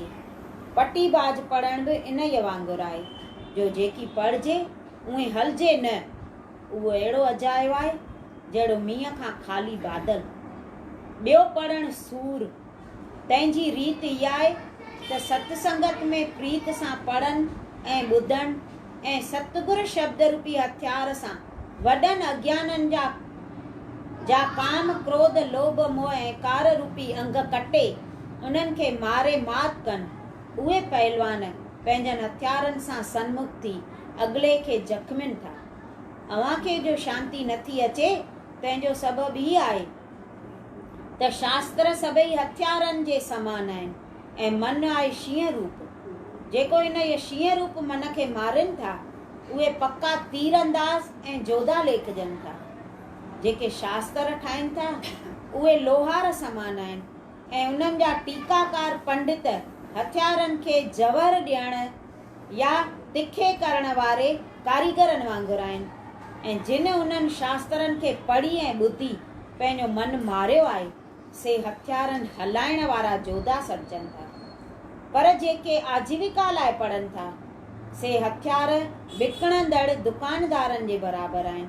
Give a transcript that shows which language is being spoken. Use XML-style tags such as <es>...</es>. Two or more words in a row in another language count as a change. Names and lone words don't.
<sd>पटीबाज पढ़ण बि इन ई वांगुरु आहे जो जेकी पढ़िजे उहे हलजे न, उहो अहिड़ो अजायो आहे जहिड़ो मींहं खां ख़ाली बादल। ॿियो पढ़णु सूर, तंहिंजी रीत इहा आहे त सत्संगत में प्रीत सां पढ़नि ऐं ॿुधनि ऐं सतगुर शब्द रूपी हथियार सां वॾनि अज्ञाननि जा काम क्रोध लोभ मोह ऐं कार रूपी अंग कटे उन्हनि खे मारे मात कनि। उहे पहलवान पंहिंजनि हथियारनि सां सन्मुख थी अॻिले खे जख़्मिन था। अव्हांखे जो शांती नथी अचे तंहिंजो सबबु ई आहे त शास्त्र सभई हथियारनि जे समान आहिनि ऐं मन आहे शींहं रूप। जेको इन ये शींहं रूप मन खे मारनि था उहे पक्का तीरंदाज़ ऐं जोधा लेखजनि था। जेके शास्त्र ठाहिनि था उहे लोहार समान आहिनि ऐं उन्हनि जा टीकाकार पंडित हथियारनि खे जवर ॾियण या तिखे करण वारे कारीगरनि वांगुरु आहिनि। ऐं जिन उन्हनि शास्त्रनि खे पढ़ी ऐं ॿुधी पंहिंजो मन मारियो आहे से हथियारनि हलाइण वारा जोधा सॾजनि था। पर जेके आजीविका लाइ पढ़नि था से हथियार विकिणंदड़ दुकानदारनि जे बराबरि आहिनि।</sd>